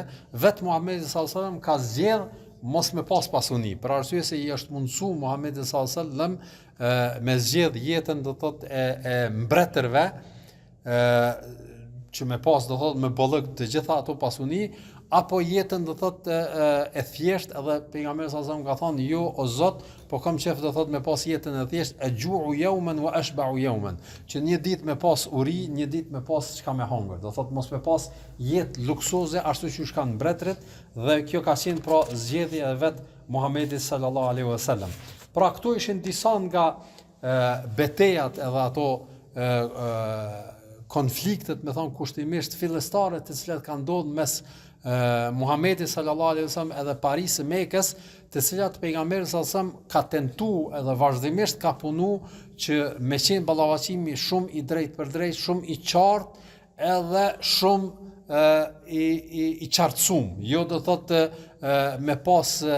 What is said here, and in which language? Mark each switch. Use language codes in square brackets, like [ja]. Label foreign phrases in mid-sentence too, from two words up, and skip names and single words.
[sq] Vetë Muhamedi [ar] صلى الله عليه وسلم [sq] ka zgjedh mos me pas pasuni, për arsye se i është mundsu Muhamedi [ar] صلى الله عليه وسلم [sq] me zgjedh jetën do thotë e mbretërve, që me pas do thotë me bollëk të gjitha ato pasuni, apo jetën do thotë e thjesht, edhe pejgamberi [ar] صلى الله عليه وسلم [sq] ka thonë jo o Zot, po kam qef do thotë me pas jetën e thjesht, [ar] أجوع يوما وأشبع يوما, [sq] që një ditë me pas uri, një ditë me pas çka me hongër, do thotë mos me pas jetë luksoze ashtu siç kanë mbretërit, dhe kjo ka qenë pra zgjedhja e vet Muhamedit [ar] صلى الله عليه وسلم. [sq] Pra këto ishin disa nga betejat edhe ato konfliktet, me thonë kushtimisht fillestare, të cilat kanë ndodhur mes Muhamedit [ar] صلى الله عليه وسلم [sq] edhe Parisë Mekës, të cilat pejgamberi [ar] صلى الله عليه وسلم [sq] ka tentuar edhe vazhdimisht ka punu që me qenë ballavaçimi shumë i drejtë për drejtë, shumë i qartë, edhe shumë i qartësum, jo do thotë me pas